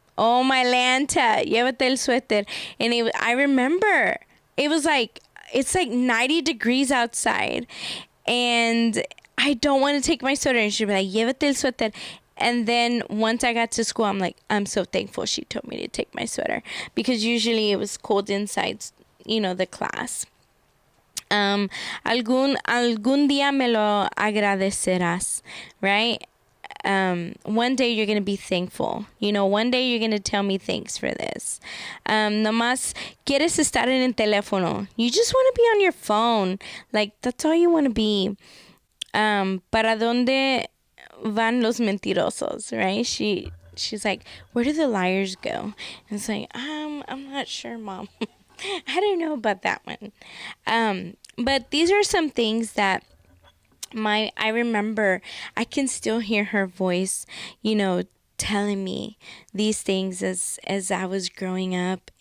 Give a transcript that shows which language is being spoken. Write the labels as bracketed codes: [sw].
[en] Oh, my Lanta, [es] llévate el suéter. [en] And I remember, it's like 90 degrees outside. And I don't want to take my sweater. And she'd be like, [es] llévate el suéter. [en] And then once I got to school, I'm like, I'm so thankful she told me to take my sweater. Because usually it was cold inside, the class. [es] Algún día me lo agradecerás, [en] right? One day you're going to be thankful. One day you're going to tell me thanks for this. [es] Nomás quieres estar en el teléfono. [en] You just want to be on your phone. Like, that's all you want to be. [es] ¿Para dónde van los mentirosos, [en] right? She's like, where do the liars go? And it's like, I'm not sure, Mom. I don't know about that one. But these are some things that I remember. I can still hear her voice, telling me these things as I was growing up.